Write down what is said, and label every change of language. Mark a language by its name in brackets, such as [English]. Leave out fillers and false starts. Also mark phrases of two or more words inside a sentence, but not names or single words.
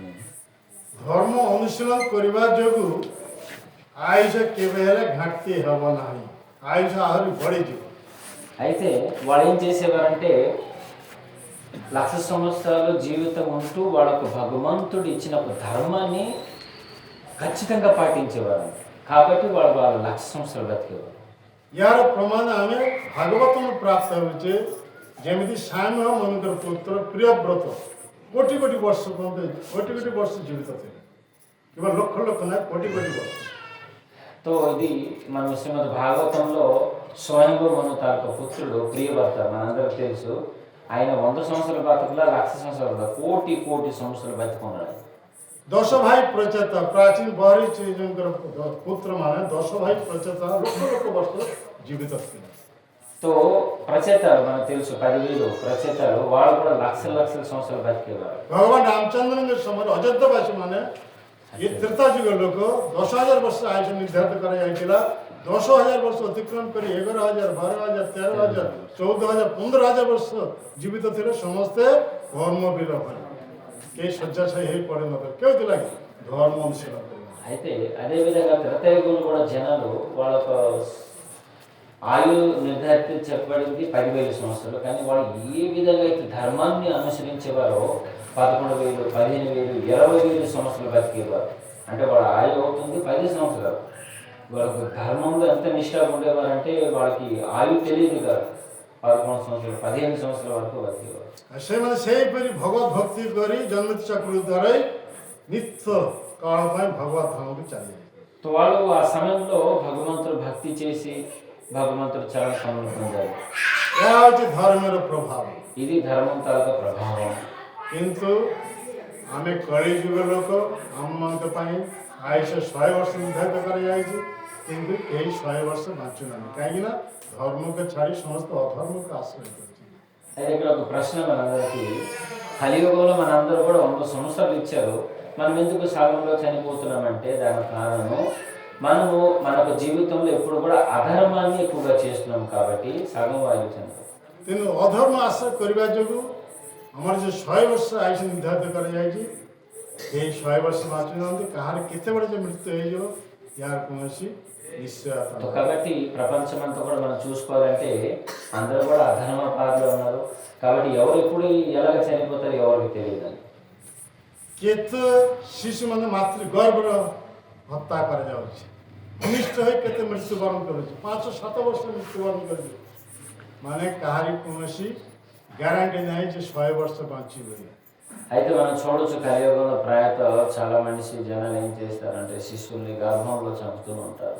[Odia] ଧର୍ମ ଅନୁଶୀଳନ କରିବା ଯୋଗୁଁ ଆୟୁଷ କେବେ ହେଲେ ଘାଟି ହେବ ନାହିଁ, ଆୟୁଷ ଆହୁରି ବଢ଼ିଯିବ। [Telugu] అయితే వాళ్ళు ఏం చేసేవారంటే 1,00,000 సంవత్సరాలు జీవితం ఉంటూ వాళ్ళకు భగవంతుడు ఇచ్చిన ఒక ధర్మాన్ని ఖచ్చితంగా పాటించేవారు. కాబట్టి వాళ్ళు 1,00,000 సంవత్సరాలు బతికేవారు. [Odia] ୟାର ପ୍ରମାଣ ଆମେ ଭାଗବତରୁ ପ୍ରାପ୍ତ ହେଉଛେ। ଯେମିତି ସ୍ୱାମୀ ମନଙ୍କର ପୁତ୍ର ପ୍ରିୟବ୍ରତ କୋଟି କୋଟି ବର୍ଷ ପର୍ଯ୍ୟନ୍ତ କୋଟି କୋଟି ବର୍ଷ ଜୀବିତ ଥିଲେ, କେବଳ ଲକ୍ଷ ଲକ୍ଷ ନାହିଁ, କୋଟି କୋଟି ବର୍ଷ। [Telugu] తో ఇది మన శ్రీమద్ భాగవతంలో స్వయంభూ మను తాలూకు పుత్రుడు ప్రియభర్త మనందరికి తెలుసు. ఆయన 100 సంవత్సరాల బతుకులా 1,00,000 సంవత్సరాలు కోటి కోటి సంవత్సరాలు బతుకున్నాడు. [Odia] 10 ଭାଇ ପ୍ରଚେତା ପ୍ରାଚୀନ ବହରି ଶ୍ରୀଜୀଙ୍କର ପୁତ୍ରମାନେ 10 ଭାଇ ପ୍ରଚେତା ଲକ୍ଷ ଲକ୍ଷ ବର୍ଷ ଜୀବିତ ଥିଲେ. [Telugu] తో ప్రచేతాలు మనకు తెలుసు 10,000 ప్రచేతాలు వాళ్ళు కూడా లక్షల లక్షల సంవత్సరాలు బతికేవారు. [Odia] ଭଗବାନ ରାମଚନ୍ଦ୍ରଙ୍କ ସମୟରେ ଅଯୋଧ୍ୟାବାସୀ ମାନେ ଏ ତ୍ରେତା ଯୁଗ ଲୋକ 10,000 ବର୍ଷ ଆୟୁଷ ନିର୍ଦ୍ଧାରିତ କରାଯାଇଥିଲା. 10,000 ବର୍ଷ ଅତିକ୍ରମ କରି 11,000, 12,000, 13,000, 14,000, 15,000 ବର୍ଷ ଜୀବିତ ଥିଲେ. ସମସ୍ତେ କର୍ମବୀର ଭଳି କେହି ଶଯ୍ୟାଶାୟୀ ହେଇ ପଡ଼ିନଥିଲେ. କେଉଁଥିଲା କି ଧର୍ମ ଅନୁଶୀଳନ କରିବା. [Telugu] అయితే అదేవిధంగా త్రేతాయుగంలో కూడా జనాలు వాళ్ళ ఆయు నిర్ధారిత చెప్పబడింది 10,000 సంవత్సరాలు. కానీ వాళ్ళు ఏ విధంగా అయితే ధర్మాన్ని అనుసరించేవారో 11,000, 15,000, 20,000 సంవత్సరాలు బతికేవారు. అంటే వాళ్ళ ఆయు అవుతుంది 10 సంవత్సరాలు. వాళ్ళకు ధర్మంలో ఎంత నిష్ఠగా ఉండేవారంటే వాళ్ళకి ఆయు తెలియదు కాదు. 11 సంవత్సరాలు 15 సంవత్సరాల వరకు బతికేవారు. [Odia] ସେମାନେ ସେହିପରି ଭଗବତ ଭକ୍ତି କରି ଜନ୍ମତି ଚକ୍ର ଦ୍ୱାରା ନିତ୍ୟ କାଳ ପାଇଁ ଭଗବତ ଧାମକୁ ଚାଲିଯାଇଥିଲେ. [Telugu] ତ వాళ్ళు ఆ సమయంలో భగవంతుడు భక్తి చేసి భగవంతుడు చాలా పనులు పొందారు. [Odia] ଏହା ହେଉଛି ଧର୍ମର ପ୍ରଭାବ. [Telugu] ఇది ధర్మం తాలూకా ప్రభావం. [Odia] କିନ୍ତୁ ଆମେ କଳିଯୁଗ ଲୋକ ଆମମାନଙ୍କ ପାଇଁ ଆୟୁଷ 100 ବର୍ଷ ନିର୍ଦ୍ଧାରିତ କରାଯାଇଛି. କିନ୍ତୁ କେହି 100 ବର୍ଷ ବଞ୍ଚୁନାହାନ୍ତି. କାହିଁକିନା ଧର୍ମକୁ ଛାଡ଼ି ସମସ୍ତେ ଅଧର୍ମକୁ ଆଶ୍ରୟ କରୁଛନ୍ତି. [Telugu] అయితే ఇక్కడ ఒక ప్రశ్న మనందరికీ, కలియుగంలో మనందరూ కూడా 100 సంవత్సరాలు ఇచ్చారు, మనం ఎందుకు సగంలో చనిపోతున్నామంటే దానికి కారణము మనము మన జీవితంలో ఎప్పుడు కూడా అధర్మాన్ని ఎక్కువగా చేస్తున్నాం కాబట్టి సగం వాయు చనిపోతాం. [Odia] ତେଣୁ ଅଧର୍ମ ଆଶ୍ରୟ କରିବା ଯୋଗୁଁ ଆମର ଯେଉଁ 100 ବର୍ଷ ଆୟୁଷ ନିର୍ଦ୍ଧାରିତ କରାଯାଇଛି କେହି 100 ବର୍ଷ ବଞ୍ଚୁନାହାନ୍ତି. କାହାର କେତେବେଳେ ଯେ ମୃତ୍ୟୁ ହେଇଯିବ ଏହାର କୌଣସି ନିଶ୍ଚୟତା ନାହିଁ. [Telugu] కాబట్టి ప్రపంచం అంతా కూడా మనం చూసుకోవాలంటే అందరూ కూడా అధర్మ పాదలో ఉన్నారు. కాబట్టి ఎవరు ఎప్పుడు ఎలాగ చనిపోతారు ఎవరికి తెలియదండి. [Odia] କେତେ ଶିଶୁମାନେ ମାତୃ ଗର୍ଭର ହତ୍ୟା କରାଯାଉଛି. ଅନିଷ୍ଟ ହୋଇ କେତେ ମୃତ୍ୟୁବରଣ କରୁଛି. 5-7 ବର୍ଷ ମୃତ୍ୟୁବରଣ କରୁଛି. ମାନେ କାହାରି କୌଣସି ଗ୍ୟାରେଣ୍ଟି ନାହିଁ ଯେ 100 ବର୍ଷ ବଞ୍ଚିବ. [Telugu] అయితే మనం చూడొచ్చు కలియుగంలో ప్రాయతః చాలా మనిషి జనాలు ఏం చేస్తారంటే శిశువుల్ని గర్భంలో చంపుతూ ఉంటారు.